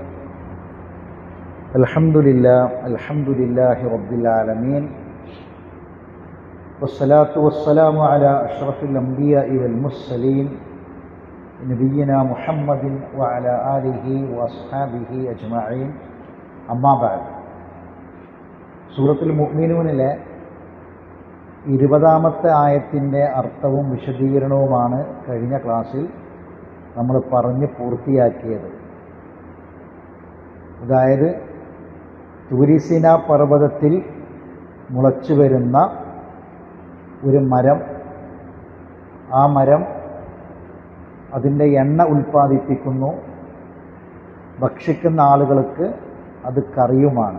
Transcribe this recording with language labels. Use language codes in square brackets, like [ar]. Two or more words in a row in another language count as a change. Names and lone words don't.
[ar] الحمد لله رب العالمين، والصلاة والسلام على أشرف الأنبياء والمرسلين نبينا محمد وعلى آله وأصحابه أجمعين. أما بعد. [ml] സൂറത്തുൽ മുഅ്മിനൂനിലെ 20-ാമത്തെ ആയത്തിൻ്റെ അർത്ഥവും വിശദീകരണവുമാണ് കഴിഞ്ഞ ക്ലാസ്സിൽ നമ്മൾ പറഞ്ഞ് പൂർത്തിയാക്കിയത്. അതായത് തൂരിസിന പർവ്വതത്തിൽ മുളച്ചു വരുന്ന ഒരു മരം, ആ മരം അതിൻ്റെ എണ്ണ ഉൽപ്പാദിപ്പിക്കുന്നു, ഭക്ഷിക്കുന്ന ആളുകൾക്ക് അത് കറിയുമാണ്.